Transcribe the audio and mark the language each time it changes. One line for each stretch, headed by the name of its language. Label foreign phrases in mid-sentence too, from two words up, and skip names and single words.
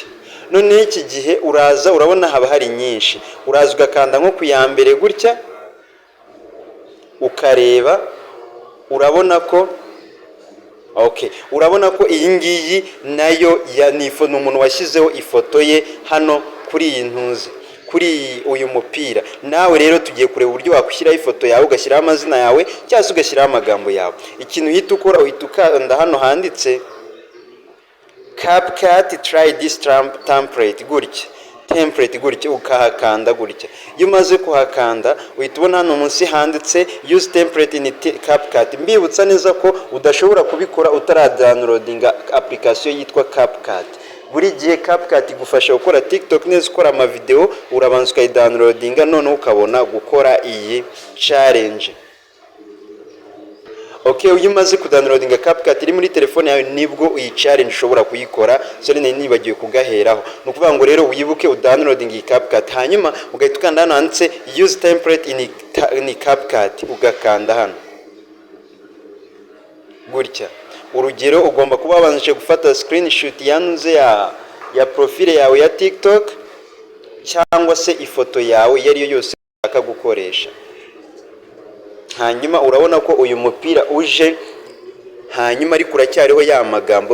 Kinyarwanda: None iki gihe uraza urabona haba hari nyinshi, uraza ugakanda nko kuyambere gutya ukareba, urabona ko urabona ko iyi ngiyi nayo ni umuntu washyizeho ifoto ye hano kuri iyi ntuze, kuri uyu mupira. Nawe rero tugiye kureba uburyo wakwishyiraho ifoto yawe, ugashyiraho amazina yawe cyangwa se ugashyiraho amagambo yawe. Ikintu uhita ukora uhita ukanda hano handitse CapCut
English: try this template
Kinyarwanda: gutya, ukahakanda gutya. Iyo umaze kuhakanda uhita ubona hano munsi handitse
English: use template in CapCut.
Kinyarwanda: Mbibutsa neza ko udashobora kubikora utaradownloadinga application yitwa CapCut. Buri gihe CapCut igufasha gukora TikTok neza, ukora ama video, urabanza ukayidownloadinga none ukabona gukora iyi challenge. Okay, uyu maze kudownloadinga CapCut iri muri telefone yawe nibwo iyi challenge ushobora kuyikora. So nibagiwe kugaheraho. No kuvuga ngo rero wibuke udownloading iyi CapCut, hanyuma ugahita ukanda hano handitse
English: use template in CapCut,
Kinyarwanda: ugakanda hano gutya. Urugero ugomba kuba wabanje gufata screenshot yanze ya profile yawe ya TikTok cyangwa se ifoto yawe yari yo yose ushaka gukoresha. Hanyuma urabona ko uyu mupira uje, hanyuma ariko uracyariho ya magambo.